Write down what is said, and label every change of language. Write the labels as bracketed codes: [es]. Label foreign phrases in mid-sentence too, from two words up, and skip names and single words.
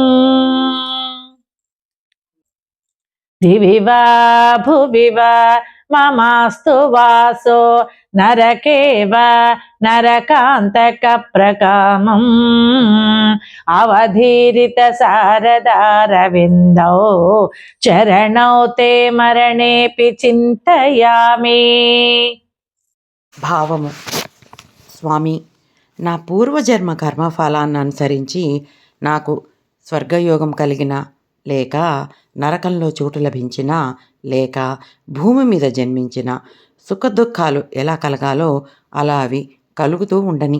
[sa] दिवि वा भुवि वा ममास्तु वासो नरके वा नरकान्तकप्रकामम् अवधीरित शारदारविन्दौ चरणौ ते मरणेऽपि చింతయామి। [te] భావము. స్వామి, నా పూర్వజన్మ కర్మఫలాన్ని అనుసరించి నాకు స్వర్గయోగం కలిగిన లేక నరకంలో చోటు లభించిన లేక భూమి మీద జన్మించిన సుఖదుఖాలు ఎలా కలగాలో అలా అవి కలుగుతూ ఉండని.